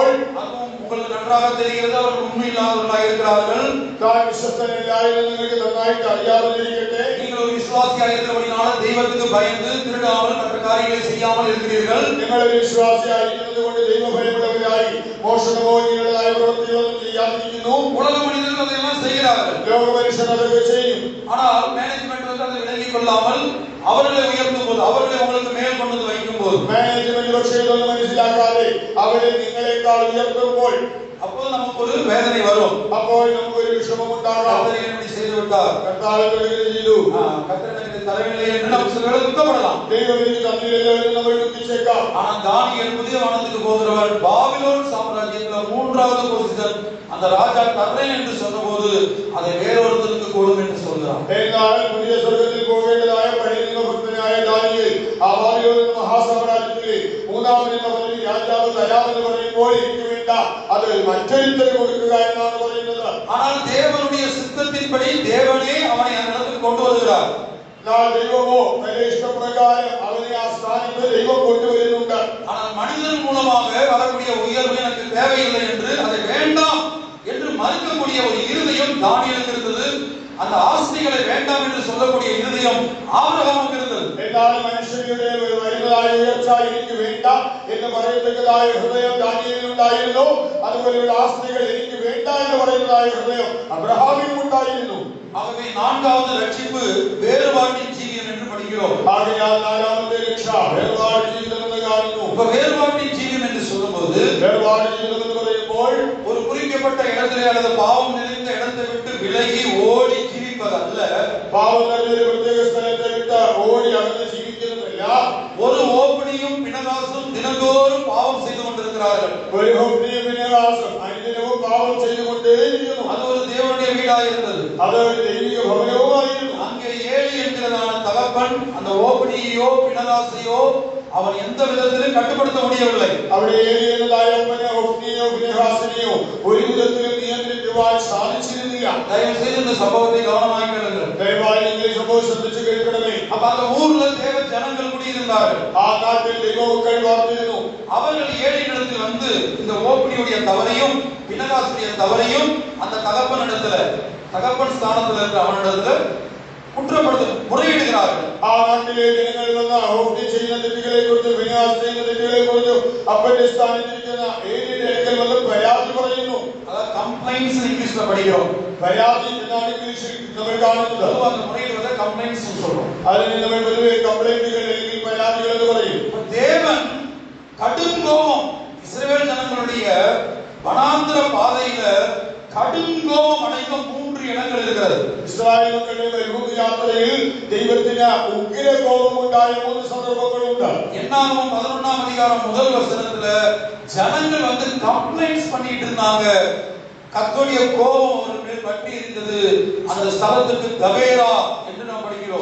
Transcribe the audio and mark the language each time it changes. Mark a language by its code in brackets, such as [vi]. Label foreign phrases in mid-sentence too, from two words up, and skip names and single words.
[ta] அதுவும் உங்களுக்கு நன்றாக தெரிகிறது அவர்கள் உண்மையில்லாதவர்களாக இருக்கிறார்கள், [ml] താൻ വിശ്വസ്തനല്ലായെന്ന് നിങ്ങൾക്ക് നന്നായിട്ട് അറിയാതിരിക്കട്ടെ. [ta] நீங்கள் ஒரு விசுவாசியாக இருக்கிறபடினால தெய்வத்துக்கு பயந்து திருடாமல் மற்ற காரியங்களை செய்யாமல் இருக்கிறீர்கள். [ml] നിങ്ങളൊരു വിശ്വാസിയായിരിക്കുന്നത് കൊണ്ട് ദൈവഭയമുള്ളവരായി മോഷണമോ ഇങ്ങനെയുള്ളതായ പ്രവൃത്തികളൊന്നും ചെയ്യാതിരിക്കുന്നു. [ta] உலக மனிதர்கள் அதையெல்லாம் செய்கிறார்கள். [ml] ലോക മനുഷ്യർ അതൊക്കെ ചെയ്യും. [ta] ஆனால் மேனேஜ்மெண்ட் வந்து அதை விலகி உயர்த்தி கொள்ளாமல் அவர்களை உயர்த்தும் போது, அவர்களை உங்களுக்கு மேல் கொண்டு வந்து வைக்கும் போது, [ml] മാനേജ്മെന്റ് പക്ഷേ ഇതൊന്നും മനസ്സിലാക്കാതെ അവരെ നിങ്ങളെക്കാൾ ഉയർത്തുമ്പോൾ [ta] அப்போது நமக்கு ஒரு வேதனை வரும். [ml] അപ്പോൾ നമുക്കൊരു വിഷമം ഉണ്ടാകാം. [ta] கர்த்தர் இப்படி செய்து விட்டார், [ml] കർത്താവ് തുടങ്ങി ചെയ്തു, [ta] கர்த்தர் எனக்கு தரவில்லை என்று நம்ம சில வேளை துக்கப்படலாம். [ml] ദൈവം എനിക്ക് തന്നില്ലല്ലോ എന്ന് നമ്മൾ ദുഃഖിച്ചേക്കാം. [ta] ஆனால் தானியேல் புதிய வானத்துக்கு போகிறவர் பாபிலோன் சாம்ராஜ்யத்துல 3வது பொசிஷன் அந்த ராஜா தர்றேன் என்று சொன்னபோது அதை வேறொருத்தருக்கு கொடும் என்று சொல்கிறார். [ml] എന്നാൽ പുതിയ സ്വർഗ്ഗത്തിൽ പോകേണ്ടതായ പഴയ ഭക്തനായ ദാനിയേൽ ആ ബാബിലോൺ മഹാസാമ്രാജ്യത്തിലെ 3ാമനെന്ന പദവി രാജാവ് തരാമെന്ന് പറയുമ്പോൾ എനിക്ക് വേണ്ട അത് മറ്റൊരുത്തന് കൊടുക്കുക എന്നാണ് പറയുന്നത്. [ta] ஆனால் தேவனுடைய சித்தத்தின்படி தேவனே அவனை அந்த இடத்துக்கு கொண்டு வருகிறார். [ml] ദൈവമോ തന്റെ ഇഷ്ടപ്രകാരം അവനെ ആ സ്ഥാനത്ത് ദൈവം കൊണ്ടുവരുന്നുണ്ട്. [ta] ஆனால் மனிதன் மூலமாக வரக்கூடிய உயர்வு எனக்கு தேவையில்லை என்று அதை வேண்டாம் என்று மறுக்கக்கூடிய ஒரு இருதயம் தானியேலுக்கு இருந்தது. அந்த ஆஸ்திகளை வேண்டாம் என்று சொல்லக்கூடிய இருதயம் ஆபிரகாமுக்கு இருந்தது. [ml] എന്നാൽ മനുഷ്യരുടെ വരുന്നതായ ഉയർച്ച എനിക്ക് വേണ്ട എന്ന് പറയത്തക്കതായ ഹൃദയം ദാനിയേലിനുണ്ടായിരുന്നു. അതുപോലെയുള്ള ആസ്തികൾ എനിക്ക് വേണ്ട എന്ന് പറയുന്നതായ ഹൃദയം അബ്രഹാമിനും ഉണ്ടായിരുന്നു. [ta] ஆகவே 4வது ரட்சிப்பு வேறுபாட்டின் ஜீவியம் என்று படிக்கிறோம். [ml] ആകയാൽ 4ാമത്തെ രക്ഷ വേർപാട് ജീവിതം എന്ന് കാണുന്നു. [ta] இப்ப வேறுபாட்டின் ஜீவியம் என்று சொல்லும்போது, [ml] വേർപാട് ജീവിതം എന്ന് പറയുമ്പോൾ [ta] ஒரு குறிக்கப்பட்ட இடத்திலே அல்லது பாவம் நிறைந்த இடத்தை விட்டு விலகி ஓடி ஜீவிப்பதல்ல, [ml] പാവം നിറഞ്ഞൊരു പ്രത്യേക സ്ഥലത്തെ വിട്ട് ഓടി അകന്ന് ജീവിക്കുന്നതല്ല. [ta] ஒரு ஓப்பனியும் பினகாசும் தினந்தோறும் பாவம் செய்து கொண்டிருக்கிறார்கள். [ml] ഒരു ഹോപ്നിയും വിനയാസം അനുദിനവും പാവം ചെയ്തുകൊണ്ടേയിരിക്കുന്നു. [ta] அது ஒரு தேவனுடைய வீடாக இருந்தது. [ml] അത് ഒരു ദൈവിക ഭവനവുമായിരുന്നു. [ta] அங்கே ஏழி என்கிறதான தகப்பன் அந்த ஓப்பனியோ பினகாசையோ அவன் எந்த விதத்திலும் கட்டுப்படுத்த முடியவில்லை. [ml] അവിടെ ഏലി എന്നതായ അപ്പനെ ഹോപ്നിയോ വിനയാസിനെയോ ഒരു വിധത്തിലും നിയന്ത്രിക്കുവാൻ സാധിച്ചിരുന്നില്ല. [ta] தயவு செய்து இந்த சம்பவத்தை கவனமாக கேளுங்கள். [ml] ദയവായി നിങ്ങൾ ഈ സംഭവം ശ്രദ്ധിച്ചു കേൾക്കണമേ. [ta] அப்ப அந்த ஊர்ல தேவ ஜனங்கள் குடியிருந்தார்கள். [ml] ആ നാട്ടിൽ ദൈവമക്കൾ വാർത്തിരുന്നു. [ta] அவர்கள் ஏழையிடத்தில் வந்து இந்த ஓப்பனியுடைய தவறையும் பினகாசுடைய தவறையும் அந்த தகப்பனிடத்துல, தகப்பன் ஸ்தானத்தில் இருக்கிற அவனிடத்துல குற்றப்படுத்த முறையிடுகிறார்கள். [ml] ആ നാട്ടിലെ ജനങ്ങൾ വന്ന ഹോപ്നി ചെയ്യുന്ന തെറ്റുകളെ കുറിച്ച് വിനയാസ് ചെയ്യുന്ന തെറ്റുകളെ കുറിച്ചും അപ്പന്റെ സ്ഥാനത്തിരിക്കുന്ന ഏലിയുടെ അടുക്കൽ വന്ന് പരാതി പറയുന്നു. [ta] அதாவது கம்ப்ளைண்ட்ஸ் இங்கிலீஷ்ல படிக்கிறோம். [ml] പരാതി എന്നാണ് ഇംഗ്ലീഷിൽ നമ്മൾ കാണുന്നത്. [ta] பொதுவாக அந்த முறையிடுவதை கம்ப்ளைண்ட்ஸ் சொல்றோம். [ml] അതിനെ നമ്മൾ പൊതുവെ കംപ്ലൈന്റുകൾ അല്ലെങ്കിൽ പരാതികൾ എന്ന് പറയും. [ta] தேவன் கடும் கோபம் இஸ்ரவேல் ஜனங்களுடைய வனாந்திர பாதையில கடும் கோபம் அடைந்த 3 இடங்கள் இருக்கிறது. [ml] ഇസ്രായേൽ മക്കളുടെ മരുഭൂമി യാത്രയിൽ ദൈവത്തിന് ഉഗ്ര കോപം ഉണ്ടായ 3 സന്ദർഭങ്ങളുണ്ട്. [ta] என்னாகும் 11ஆம் அதிகாரம் முதல் வசனத்துல ஜனங்கள் வந்து கம்ப்ளைண்ட்ஸ் பண்ணிட்டு இருந்தாங்க. கர்த்தருடைய கோபம் அவர்கள் மேல் பற்றி இருந்தது. அந்த ஸ்தலத்துக்கு தபேரா என்று நாம் படிக்கிறோம்.